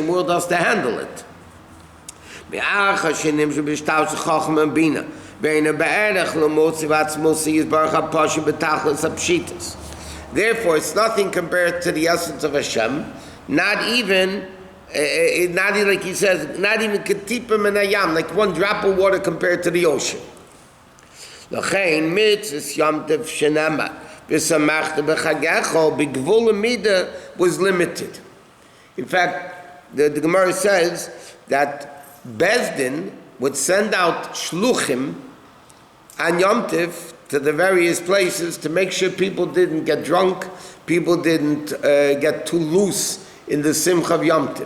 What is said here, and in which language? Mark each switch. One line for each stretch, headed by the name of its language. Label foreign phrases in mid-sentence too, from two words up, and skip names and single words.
English: The world has to handle it. Therefore, it's nothing compared to the essence of Hashem, not even like he says, not even ketipim and ayam, like one drop of water compared to the ocean.
Hebrew: לכן מצות יום טוב שנאמר ושמחת בחגך בגבול מדה
English: was limited. In fact, the Gemara says that Bezdin would send out shluchim on Yom Tov to the various places to make sure people didn't get drunk, people didn't get too loose in the simcha of Yom Tov.